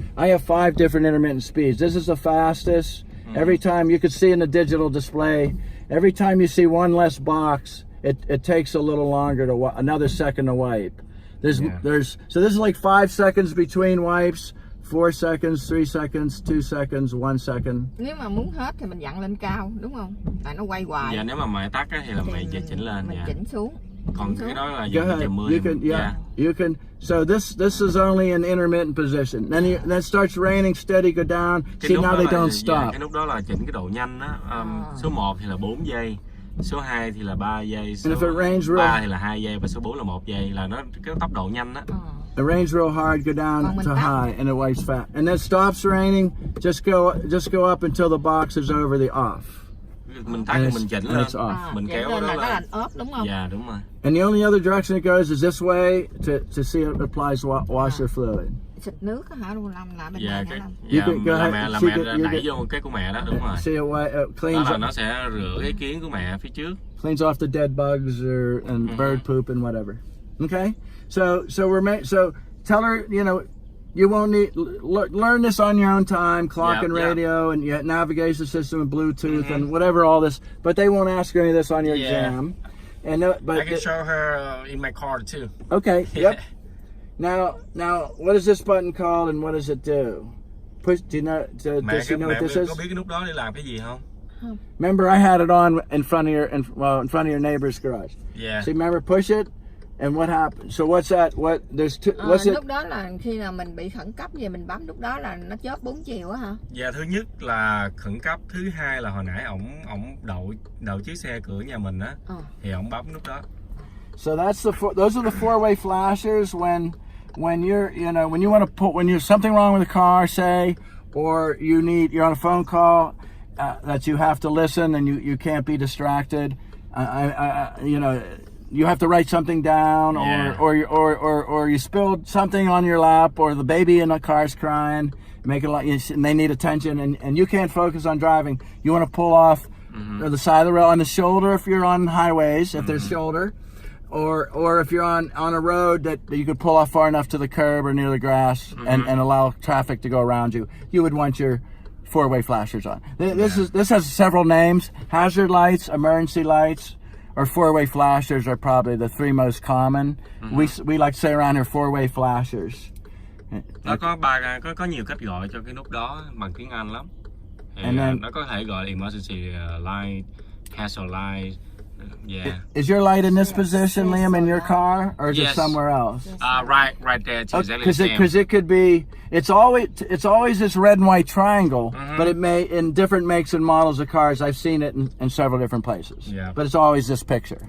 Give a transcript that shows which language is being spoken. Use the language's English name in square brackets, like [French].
[English] I have 5 different intermittent speeds. This is the fastest. Every time, you can see in the digital display, every time you see one less box, it takes a little longer another second to wipe. So this is like 5 seconds between wipes. 4 seconds, 3 seconds, 2 seconds, 1 second. [Vietnamese] Nếu mà muốn hết thì mình dặn lên cao, đúng không? Tại nó quay hoài. Dạ, nếu mà mẹ tắt thì là mẹ chỉnh lên. Mình chỉnh xuống. Còn cái đó là giờ chờ mưa. [English] You can. So this is only an intermittent position. Then it starts raining, steady, go down. See, now they don't stop. [Vietnamese] Cái nút đó là chỉnh cái độ nhanh á. Số 1 thì là 4 giây. Số 2 thì là 3 giây. Số 3 thì là 2 giây và số 4 là 1 giây, là nó cái tốc độ nhanh á. [English] It rains real hard, go down to high, and it wipes fast. And then stops raining, just go up until the box is over the off. [Vietnamese] Mình tắt mình chỉnh lên, mình kéo nó lên. lên. Off, đúng không? Dạ, đúng rồi. [English] And the only other direction it goes is this way to see it applies washer fluid. [Vietnamese] Xịt nước hả? Làm bên này hả? Là mẹ đẩy vô cái của mẹ đó, đúng rồi. [English] See it cleans. [Vietnamese] Đó là nó sẽ rửa cái kiến của mẹ phía trước. [English] Cleans off the dead bugs and bird poop and whatever. Okay, so tell her, you won't need learn this on your own time, clock and radio and navigation system and Bluetooth and whatever all this. But they won't ask you any of this on your exam. And but I can show her in my car too. Okay. Yep. Now, what is this button called and what does it do? Push. Do you know? Does she know what this is? [Vietnamese] Có biết cái nút đó để làm cái gì không? [English] Remember, I had it on in front of your neighbor's garage. Yeah. So remember, push it. And what happened? So what's that? What's it? [Vietnamese] Lúc đó là khi nào mình bị khẩn cấp gì mình bấm lúc đó là nó chớp 4 chiều á hả? Dạ, thứ nhất là khẩn cấp, thứ hai là hồi nãy ổng đậu chiếc xe cửa nhà mình á, thì ổng bấm nút đó. [English] So those are the 4-way flashers when you're when you want to when you're something wrong with the car, say, or you're on a phone call that you have to listen and you can't be distracted. you know, you have to write something down, Yeah. or you spilled something on your lap, or the baby in the car's crying, make it like, and they need attention, and you can't focus on driving. You want to pull off the side of the road on the shoulder if you're on highways, if there's shoulder, or if you're on a road that you could pull off far enough to the curb or near the grass and allow traffic to go around you. You would want your four-way flashers on. This has several names: hazard lights, emergency lights, or four-way flashers are probably the three most common. We like to say around here four-way flashers. [Vietnamese] Nó có nhiều cách gọi cho cái nút đó bằng tiếng Anh lắm. Thì, nó có thể gọi [English] emergency light, hazard light. Yeah. Is your light in this position, Liam, in your car, or is it Yes. somewhere else? Right there. It's exactly the same. Because it could be. It's always this red and white triangle, but it may in different makes and models of cars. I've seen it in several different places. Yeah. But it's always this picture.